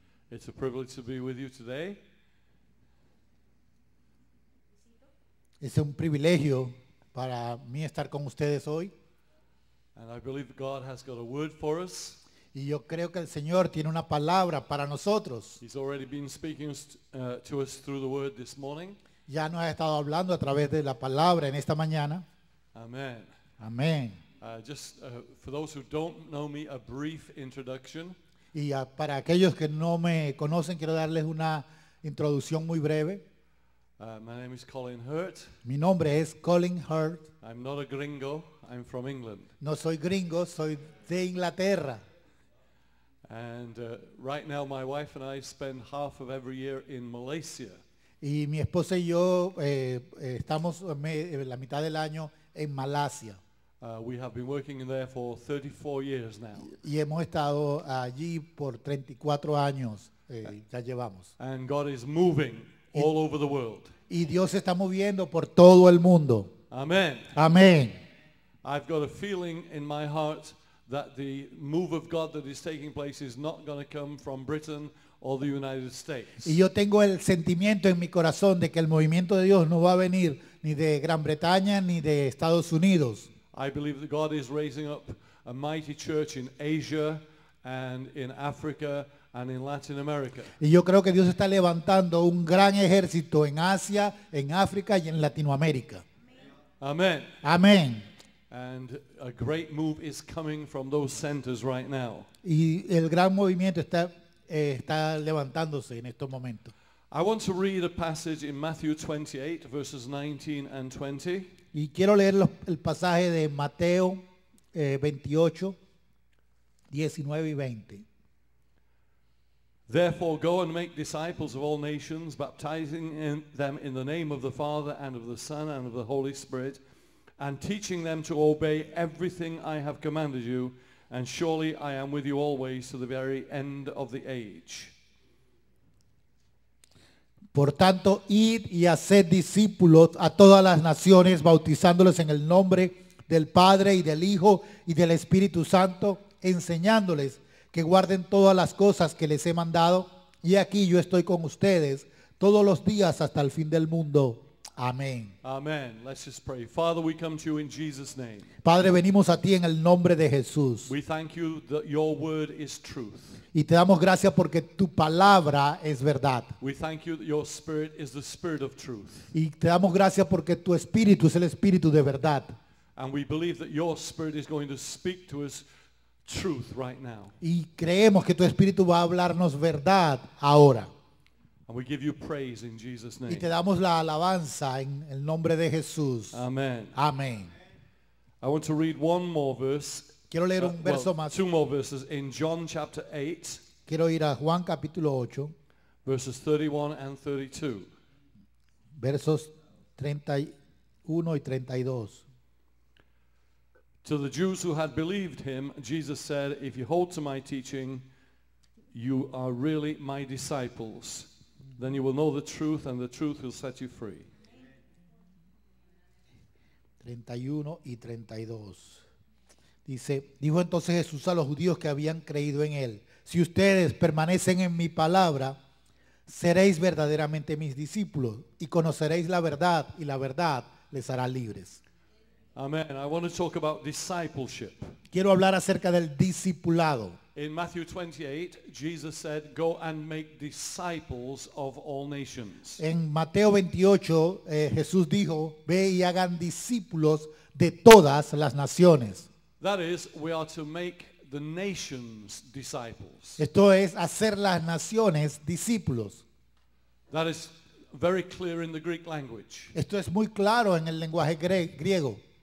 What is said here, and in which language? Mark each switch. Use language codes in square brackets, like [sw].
[en] It's a privilege to be with you today. [es] Es un privilegio para mí estar con ustedes hoy. [en] And I believe that God has got a word for us. [es] Y yo creo que el Señor tiene una palabra para nosotros. [en] He's already been speaking to us through the word this morning. [es] Ya nos ha estado hablando a través de la palabra en esta mañana. [en] Amen. [es] Amén. [en] For those who don't know me, a brief introduction. [es] Y para aquellos que no me conocen, quiero darles una introducción muy breve. [en] My name is Colin Hurt. [es] Mi nombre es Colin Hurt. [en] I'm not a gringo. I'm from England. [es] No soy gringo, soy de Inglaterra. [en] And right now my wife and I spend half of every year in Malaysia. [es] Y mi esposa y yo estamos la mitad del año en Malasia. [en] We have been working in there for 34 years now. [es] Y hemos estado allí por 34 años, ya llevamos. [en] And God is moving all over the world. [es] Y Dios se está moviendo por todo el mundo. [en] Amen. [es] Amén. [en] I've got a feeling in my heart that the move of God that is taking place is not going to come from Britain or the United States. [es] Y yo tengo el sentimiento en mi corazón de que el movimiento de Dios no va a venir ni de Gran Bretaña ni de Estados Unidos. [en] I believe that God is raising up a mighty church in Asia and in Africa and in Latin America. [es] Y yo creo que Dios está levantando un gran ejército en Asia, en África y en Latinoamérica. [en] Amen. [es] Amén. [en] And a great move is coming from those centers right now. [es] Y el gran movimiento está levantándose en estos momentos. [en] I want to read a passage in Matthew 28, verses 19 and 20. [es] Y quiero leer el pasaje de Mateo 28, 19 y 20. [en] Therefore go and make disciples of all nations, baptizing them in the name of the Father and of the Son and of the Holy Spirit, and teaching them to obey everything I have commanded you, and surely I am with you always to the very end of the age. [es] Por tanto, id y haced discípulos a todas las naciones, bautizándolos en el nombre del Padre y del Hijo y del Espíritu Santo, enseñándoles que guarden todas las cosas que les he mandado. Y aquí yo estoy con ustedes todos los días hasta el fin del mundo. Amén. [en] Amen. Let's just pray. Father, we come to you in Jesus' name. [es] Padre, venimos a ti en el nombre de Jesús. [en] We thank you that your word is truth. [es] Y te damos gracias porque tu palabra es verdad. [en] We thank you that your spirit is the spirit of truth. [es] Y te damos gracias porque tu espíritu es el espíritu de verdad. [en] And we believe that your spirit is going to speak to us truth right now. [es] Y creemos que tu espíritu va a hablarnos verdad ahora. [en] And we give you praise in Jesus' [es] Y [en] name. [es] te damos la alabanza en el nombre de Jesús. [en] Amen. [es] Amén. [en] I want to read one more verse. [es] Quiero leer un verso más. [en] Two more verses in John chapter 8, [es] Quiero ir a Juan capítulo 8, [en] verses 31 and 32. [es] versos 31 y 32. [en] To the Jews who had believed him, Jesus said, if you hold to my teaching, you are really my disciples. Then you will know the truth, and the truth will set you free. [es] 31 y 32. Dijo entonces Jesús a los judíos que habían creído en él: si ustedes permanecen en mi palabra, seréis verdaderamente mis discípulos y conoceréis la verdad, y la verdad les hará libres. [en] Amen. I want to talk about discipleship. [es] Quiero hablar acerca del discipulado. [en] In Matthew 28, Jesus said, go and make disciples of all nations. [es] En Mateo 28, Jesús dijo: ve y hagan discípulos de todas las naciones. [en] That is, we are to make the nations disciples. [es] Esto es hacer las naciones discípulos. [en] That is very clear in the Greek language. [es] Esto es muy claro en el lenguaje griego.